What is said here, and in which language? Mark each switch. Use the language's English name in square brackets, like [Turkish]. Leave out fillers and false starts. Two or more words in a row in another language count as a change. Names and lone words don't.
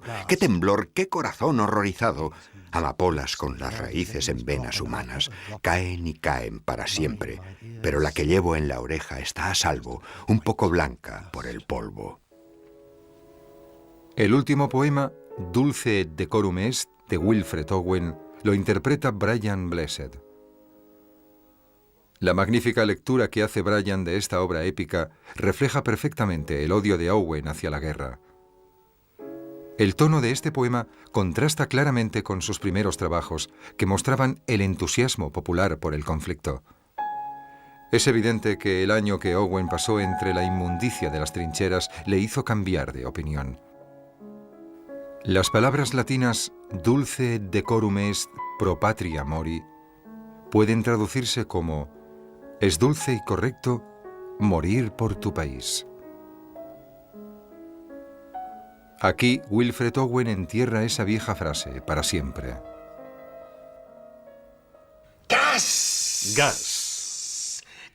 [Spanish] ¡Qué temblor, qué corazón horrorizado! Amapolas con las raíces en venas humanas. Caen y caen para siempre. Pero la que llevo en la oreja está a salvo, un poco blanca por el polvo. El último poema, [Latin] Dulce et decorum est, [Spanish] de Wilfred Owen, lo interpreta Brian Blessed. La magnífica lectura que hace Brian de esta obra épica refleja perfectamente el odio de Owen hacia la guerra. El tono de este poema contrasta claramente con sus primeros trabajos, que mostraban el entusiasmo popular por el conflicto. Es evidente que el año que Owen pasó entre la inmundicia de las trincheras le hizo cambiar de opinión. Las palabras latinas [Latin] dulce decorum est pro patria mori [Spanish] pueden traducirse como es dulce y correcto morir por tu país. Aquí Wilfred Owen entierra esa vieja frase para siempre. ¡Gas! ¡Gas!